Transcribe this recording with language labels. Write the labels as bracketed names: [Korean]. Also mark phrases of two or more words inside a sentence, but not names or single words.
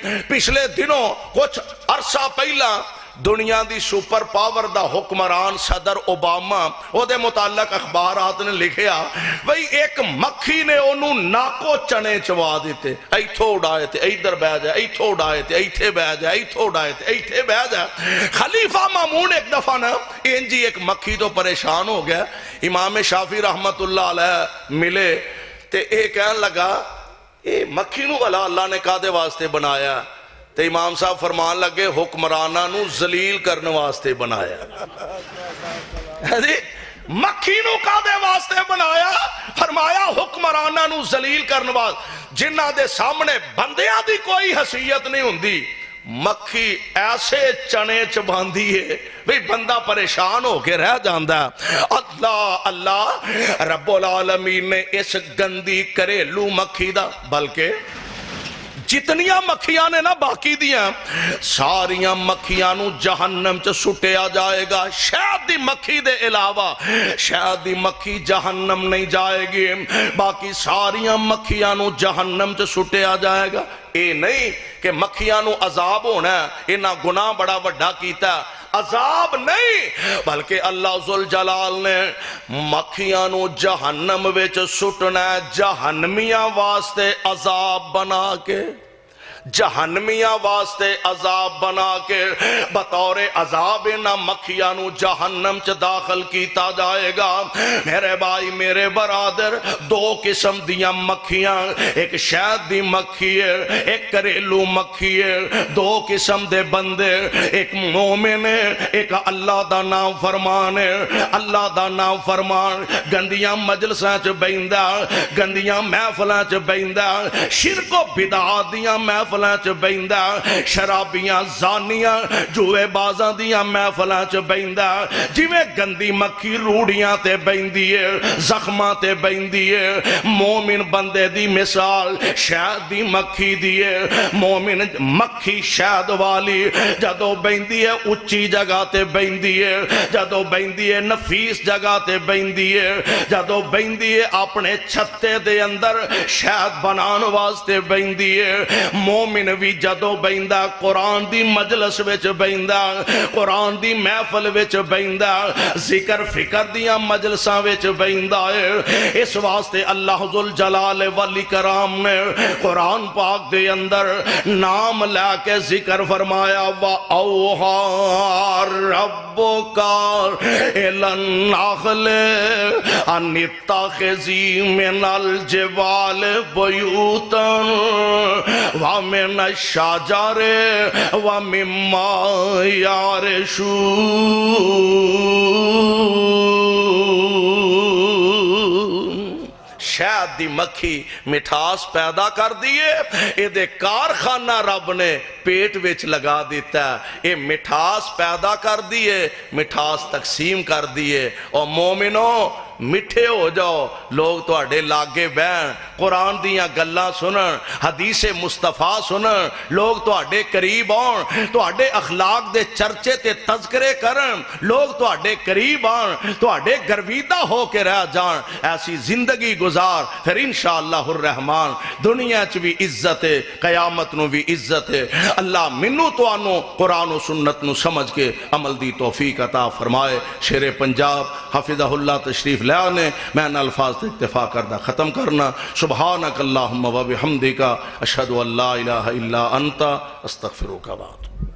[Punjabi] پچھلے دنوں کچھ عرصہ پہلا دنیا دی سپر پاور دا حکمران صدر اوباما او دے متعلق اخبارات نے لکھیا بھئی ایک مکھی نے انہوں ناکو چنے چوا دیتے، ایتھو اڑائے تھے، ایدھر بہ جائے، ایتھو اڑائے تھے، ایتھے بہ جائے، ایتھو اڑائے تھے، ایتھے بہ جائے۔ خلیفہ مامون ایک دفعہ نا انجی ایک مکھی تو پریشان ہو گیا، امام شافعی [Arabic] رحمت اللہ علیہ [Punjabi] ملے تے ایک کہنے لگا اے مکھی نو اللہ نے کادے واسطے بنایا؟ تے امام صاحب فرمان لگے حکمرانہ نو ذلیل کرنے واسطے بنایا۔ مکھی نو کادے واسطے بنایا؟ فرمایا حکمرانہ نو ذلیل کرنے واسطے، جنہ دے سامنے بندیاں دی کوئی حیثیت نہیں ہوندی، مکھی ایسے چنے چباندی ہے بھئی بندہ پریشان ہو کے رہ جاندہ۔ اللہ اللہ [Arabic] رب العالمین [Punjabi] نے اس گندی گھریلو مکھی دا، بلکہ جتنیاں مکھیاں نے نا باقی دیاں ساریاں مکھیاں نو جہنم چ سٹیا جائے گا، شاید دی مکھی دے علاوہ شاید دی مکھی جہنم نہیں جائے گی، باقی ساریاں مکھیاں نو جہنم چ سٹیا جائے گا۔ اے نہیں کہ مکھیاں نو عذاب ہونا ہے، انہاں گناہ بڑا وڈا کیتا ہے، عذاب نہیں، بلکہ اللہ ذوالجلال نے مکھیاں نو جہنم وچ سٹنا ہے، جہنمیاں واسطے عذاب بنا کے، جہنمیاں واسطے عذاب بنا کے بطور عذاب نہ مکھیاں نو جہنم چ داخل کیتا جائے گا۔ میرے بھائی میرے برادر، دو قسم دیاں مکھیاں، ایک شہد دی مکھی ہے، ایک گھریلو مکھی ہے۔ دو قسم دے بندے، ایک مومن ہے، ایک اللہ دا نام فرمان ہے۔ اللہ دا نام فرمان گندیاں مجلساں چ بیندا، گندیاں محفلاں چ بیندا، شرک و بدعات دیاں محفلاں چ بیندا، شرابیاں زانیاں جوئے بازاں دیاں محفلاں چ بیندا۔ جویں گندی مکھی روڑیاں تے بیندی ہے، زخماں تے بیندی ہے، مومن بندے دی مثال شہد دی مکھی دی ہے۔ مومن مکھی شہد والی جدو بیندی ہے اچھی جگہ تے بیندی ہے، جدو بیندی ہے نفیس جگہ تے بیندی ہے، جدو بیندی ہے اپنے چھتے دے اندر شہد بنان واسطے بیندی ہے۔ مومن بھی جدو بیندا قرآن دی مجلس وچ بیندا، قرآن دی محفل وچ بیندا، ذکر فکر دیاں مجلساں وچ بیندا ہے۔ اس واسطے اللہ ذوالجلال والاکرام نے قرآن پاک دے اندر نام لے کے ذکر فرمایا، [Arabic] وَأَوْحَى رَبُّكَ إِلَى النَّخْلِ أَنِ اتَّخِذِي مِنَ الْجِبَالِ بُيُوتًا وَمِنَ الشَّجَرِ وَمِمَّا يَعْرِشُونَ۔ [Punjabi] شہد دی مکھی مٹھاس پیدا کر دیئے، اے دے کارخانہ رب نے پیٹ وچ لگا دیتا ہے، اے مٹھاس پیدا کر دیئے، مٹھاس تقسیم کر دیئے۔ اور مومنوں مٹھے ہو جاؤ، لوگ تو اڈے لاگے بین قرآن دیاں گلاں سنن، حدیث مصطفیٰ سنن، لوگ تو اڈے قریب آن، تو اڈے اخلاق دے چرچے تے تذکرے کرن، لوگ تو اڈے قریب آن، تو اڈے گرویدہ ہو کے رہ جان۔ ایسی زندگی گزار، پھر [Arabic] انشاءاللہ الرحمن [Punjabi] دنیا چ بھی عزت ہے، قیامت نو بھی عزت ہے۔ اللہ منو تو آنو قرآن و سنت نو سمجھ کے عمل دی توفیق عطا فرمائے۔ شیر پنجاب [Arabic] حفظہ اللہ [Punjabi] تشریف لے آنے، میں ان الفاظ تے اکتفا کردہ ختم کرنا۔ [Arabic] سبحانک اللہم و بحمدک، اشہد ان لا الہ الا انت، استغفرک بعد۔